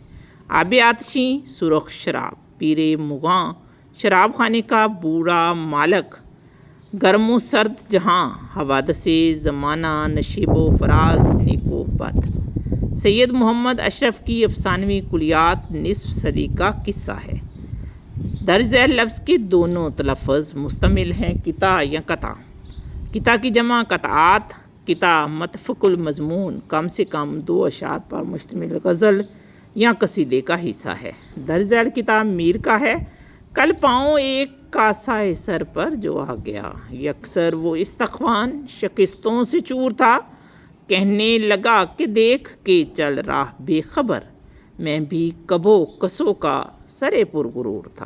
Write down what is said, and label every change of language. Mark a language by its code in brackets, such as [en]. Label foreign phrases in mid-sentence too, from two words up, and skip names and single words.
[ur] آب آتشی سرخ شراب، پیر مغاں شراب خانے کا بوڑھا مالک، گرم و سرد جہاں، حوادث زمانہ نشیب و فراز نیک و بد۔ سید محمد اشرف کی افسانوی کلیات نصف صدی کا قصہ ہے۔ درج ذیل لفظ کے دونوں تلفظ مستمل ہیں قطع یا قطع۔ قطع کی جمع قطعات، قطع متفق المضمون کم سے کم 2 اشعار پر مشتمل غزل یا قصیدے کا حصہ ہے۔ درج ذیل قطع میر کا ہے۔ کل پاؤں ایک کاسہ سر پر جو آ گیا، یکسر وہ استخوان شکستوں سے چور تھا، کہنے لگا کہ دیکھ کے چل راہ بے خبر، میں بھی کبو کسو کا سرے پرغرور تھا۔